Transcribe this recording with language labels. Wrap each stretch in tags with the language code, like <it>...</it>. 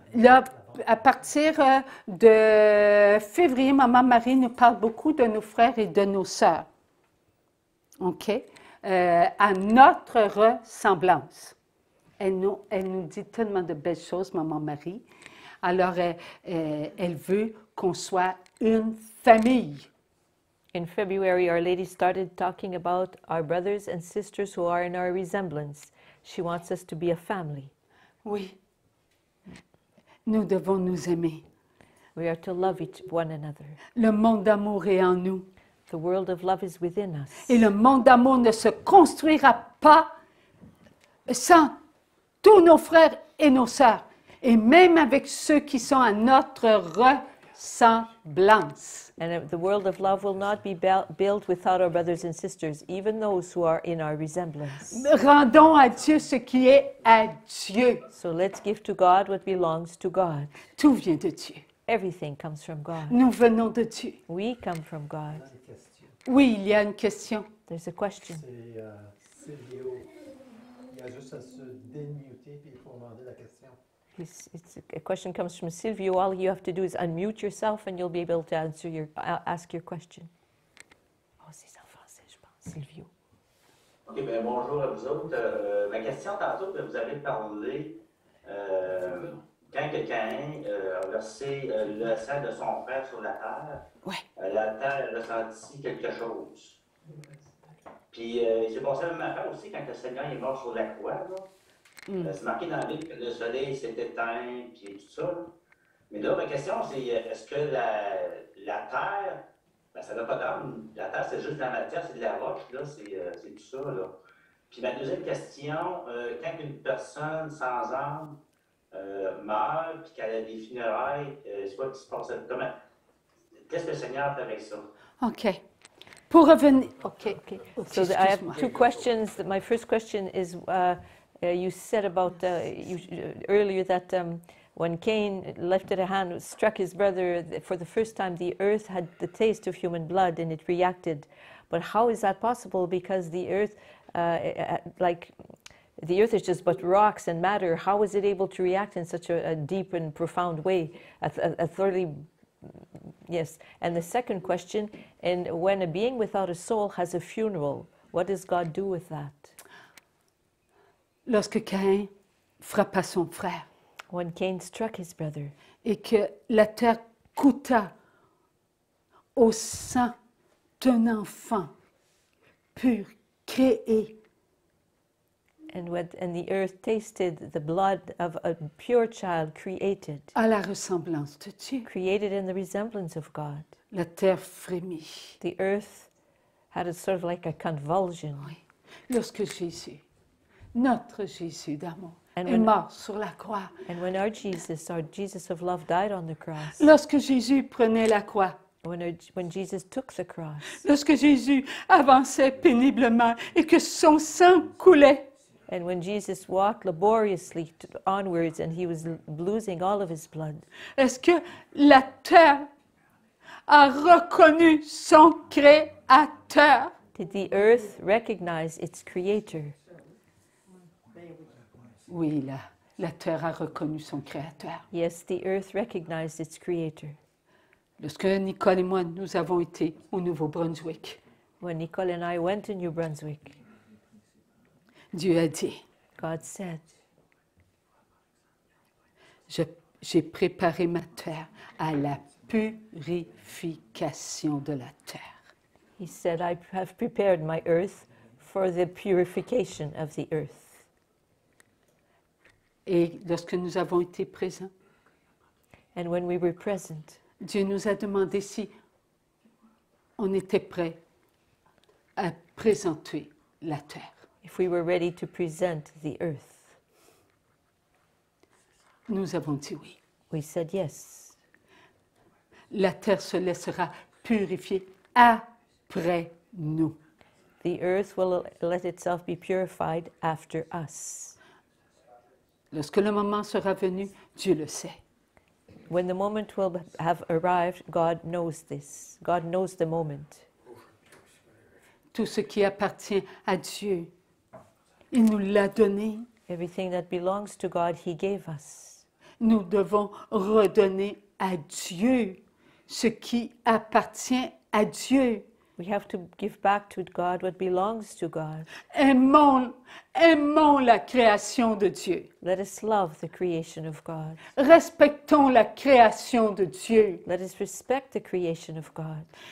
<fr>Là, à partir de février, Maman Marie nous parle beaucoup de nos frères et de nos sœurs. OK? À notre ressemblance. Elle nous dit tellement de belles choses, Maman Marie. Alors, elle veut qu'on soit une famille.</fr> <en>In February, Our Lady started talking about our brothers and sisters who are in our resemblance. She wants us to be a family.</en> <fr>Oui. Nous devons nous aimer.</fr> <en>We are to love one another.</en> <fr>Le monde d'amour est en nous.</fr> <en>The world of love is within us.</en> <fr>Et le monde d'amour ne se construira pas sans tous nos frères et nos sœurs, et même avec ceux qui sont à notre ressemblance.</fr> <en>And the world of love will not be built without our brothers and sisters, even those who are in our resemblance.</en> <fr>Rendons à Dieu ce qui est à Dieu.</fr> <en>So let's give to God what belongs to God.</en> <fr>Tout vient de Dieu.</fr> <en>Everything comes from God.</en> <fr>Nous venons de Dieu.</fr> <en>We come from God.</en> <fr>Une question. Oui, il y a une question.</fr> <en>There's a question.</en> <fr>C'est Silvio. Il y a juste à se démuter puis il faut demander la question.</fr> <en>A question comes from Silvio. All you have to do is unmute yourself and you'll be able to ask your question.</en> <fr>Oh, c'est en français, je pense, Silvio. OK, bien bonjour à vous autres. Ma question, tantôt, vous avez parlé quand quelqu'un a versé le sang de son frère sur la terre, la terre a ressenti quelque chose. Puis il s'est passé la même affaire aussi quand le Seigneur est mort sur la croix. C'est marqué dans la Bible que le soleil s'est éteint, puis tout ça. Là. Mais là, ma question, c'est est-ce que la terre, ben, ça n'a pas d'âme. La terre, c'est juste de la matière, c'est de la roche, là, c'est tout ça. Là. Puis ma deuxième question, quand une personne sans âme meurt, puis qu'elle a des funérailles, c'est quoi qui se passe? Qu'est-ce que le Seigneur fait avec ça? OK. Pour revenir, OK.</fr> <en>Okay. OK, So I have</en> <fr>excuse-moi.</fr> <en>two questions. My first question is, you said about earlier that when Cain lifted a hand, struck his brother for the first time, the earth had the taste of human blood and it reacted. But how is that possible? Because the earth, the earth is just but rocks and matter. How is it able to react in such a deep and profound way? A thoroughly, yes. And the second question, and when a being without a soul has a funeral, what does God do with that?</en> <fr>Lorsque Caïn frappa son frère</fr> <en>When Cain struck his brother,</en> <fr>et que la terre goûta au sang d'un enfant pur, créé,</fr> <en>and the earth tasted the blood of a pure child created,</en> <fr>à la ressemblance de Dieu,</fr> <en>created in the resemblance of God.</en> <fr>la terre frémit.</fr> <en>The earth had a sort of like a convulsion.</en> <fr>Oui. Lorsque Jésus, notre Jésus d'amour,</fr> <en>And</en> <fr>est</fr> <en>when-</en> <fr>mort sur la croix,</fr> <en>And when our Jesus of love, died on the cross,</en> <fr>lorsque Jésus prenait la croix,</fr> <en>when Jesus took the cross,</en> <fr>lorsque Jésus avançait péniblement et que son sang coulait,</fr> <en>and when Jesus walked laboriously onwards and he was losing all of his blood,</en> <fr>est-ce que la terre a reconnu son créateur?</fr> <en>did the earth recognize its creator?</en> <fr>Oui, la terre a reconnu son créateur.</fr> <en>Yes, the earth recognized its creator.</en> <fr>Lorsque Nicole et moi, nous avons été au Nouveau-Brunswick,</fr> <en>When Nicole and I went to New Brunswick,</en> <fr>Dieu a dit,</fr> <en>God said,</en> <fr>j'ai préparé ma terre à la purification de la terre.</fr> <en>He said, I have prepared my earth for the purification of the earth.</en> <fr>Et lorsque nous avons été présents,</fr> <en>And when we were present,</en> <fr>Dieu nous a demandé si on était prêt à présenter la terre.</fr> <en>if we were ready to present the earth,</en> <fr>Nous avons dit oui.</fr> <en>we said yes.</en> <fr>La terre se laissera purifier après nous.</fr> <en>The earth will let itself be purified after us.</en> <fr>Lorsque le moment sera venu, Dieu le sait.</fr> <en>When the moment will have arrived, God knows this. God knows the moment.</en> <fr>Tout ce qui appartient à Dieu, il nous l'a donné.</fr> <en>Everything that belongs to God, He gave us.</en> <fr>Nous devons redonner à Dieu ce qui appartient à Dieu.</fr> <en>We have to give back to God what belongs to God.</en> <fr>Aimons la création de Dieu.</fr> <en>Let us love the creation of God.</en> <fr>Respectons la création de Dieu.</fr> <en>Let us respect the creation of God.</en>